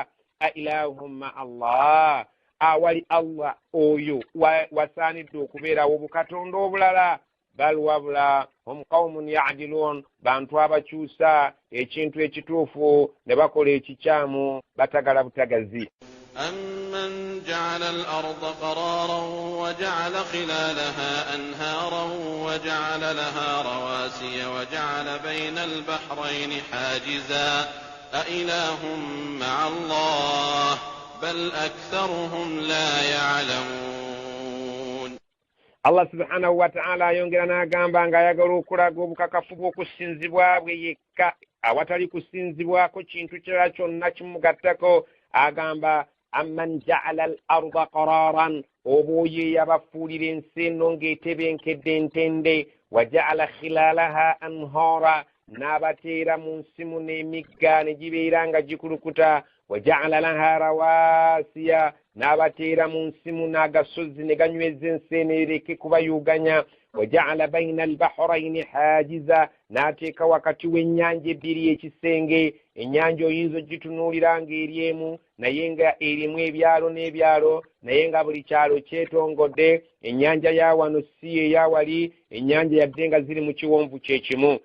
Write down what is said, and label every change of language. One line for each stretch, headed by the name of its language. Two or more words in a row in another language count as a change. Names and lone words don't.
Arabic: أإله مع الله,
Ganda: awali Allah oyo wasaanidde okubeerawo bukatonda obulala. Bal wabula
Arabic: هم قوم يعدلون,
Ganda: bantu abakyusa ekintu ekituufu ne bakola ekikyamu, batagala butagazi.
Arabic: أَمَّنْ جَعَلَ الْأَرْضَ قَرَارًا وَجَعَلَ خِلَالَهَا أَنْهَارًا وَجَعَلَ لَهَا رَوَاسِيَ وَجَعَلَ بَيْنَ الْبَحْرَيْنِ حَاجِزًا أَإِلَٰهٌ مَّعَ اللَّهِ بَلْ أَكْثَرُهُمْ لَا يَعْلَمُونَ.
Ganda: Allah
Arabic: سبحانه وتعالى
Ganda: ayongera n'agamba ng'ayagala okulaga obukakafu bw'okusinzibwa bwe yekka awatali kusinzibwako kintu kirala kyonna kimugattako. Agamba
Arabic: أمن جعل الأرض قرارا,
Ganda: oba oyo yabafuulira ensi eno ng'etebenkedde entende,
Arabic: وجعل خلالها أنهارا,
Ganda: n'abateera mu nsi muno emigga ne gibeera nga gikulukuta,
Arabic: وجعل لها رواسي,
Ganda: n'abateera mu nsi muno agasozi ne ganyweza ensi eno ereke kubayuganya,
Arabic: وجعل بين البحرين حاجزا,
Ganda: n'ateeka wakati w'ennyanja ebbiri ekisenge. Ennyanja oyinza ogitunuulira ng'eri emu naye nga erimu ebyalo n'ebyalo, naye nga buli kyalo kyetongodde. Ennyanja ya wano si eya wali, ennyanja yadde nga ziri mu kiwonvu kyekimu.